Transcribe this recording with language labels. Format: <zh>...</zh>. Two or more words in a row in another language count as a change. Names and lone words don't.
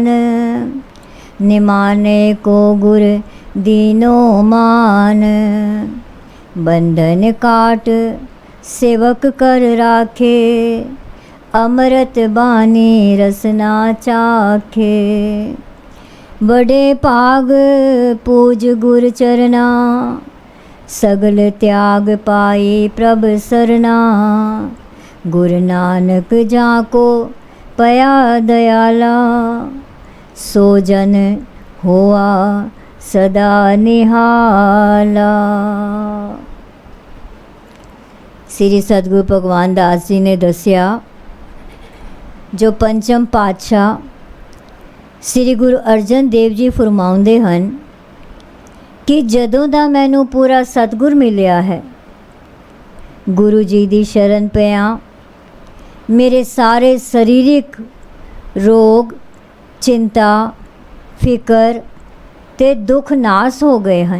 <pa>ਨਿਮਾਨੇ ਕੋ ਗੁਰ ਦੀਨੋ ਮਾਨ, ਬੰਧਨ ਕਾਟ ਸੇਵਕ ਕਰ ਰਾਖੇ। ਅੰਮ੍ਰਿਤ ਬਾਨੀ ਰਸਨਾ ਚਾਖੇ, ਬਡੇ ਭਾਗ ਪੂਜ ਗੁਰ ਚਰਨਾ। ਸਗਲ ਤਿਆਗ ਪਾਈ ਪ੍ਰਭ ਸਰਨਾ, ਗੁਰੁ ਨਾਨਕ ਜਾਕੋ ਪਇਆ ਦਇਆਲਾ। ਸੋ ਜਨ ਹੋਆ ਸਦਾ ਨਿਹਾਲਾ। ਸ਼੍ਰੀ ਸਤਿਗੁਰੂ ਭਗਵਾਨ ਦਾਸ ਜੀ ਨੇ ਦੱਸਿਆ ਜੋ ਪੰਚਮ ਪਾਤਸ਼ਾਹ ਸ਼੍ਰੀ ਗੁਰੂ ਅਰਜਨ ਦੇਵ ਜੀ ਫ਼ਰਮਾਉਂਦੇ ਹਨ ਕਿ ਜਦੋਂ ਦਾ ਮੈਨੂੰ ਪੂਰਾ ਸਤਿਗੁਰ ਮਿਲਿਆ ਹੈ, ਗੁਰੂ ਜੀ ਦੀ ਸ਼ਰਨ ਪਿਆ, ਮੇਰੇ ਸਾਰੇ ਸਰੀਰਿਕ ਰੋਗ ਚਿੰਤਾ ਫ਼ਿਕਰ ਤੇ ਦੁੱਖ ਨਾਸ਼ ਹੋ ਗਏ ਹੈਂ।</pa>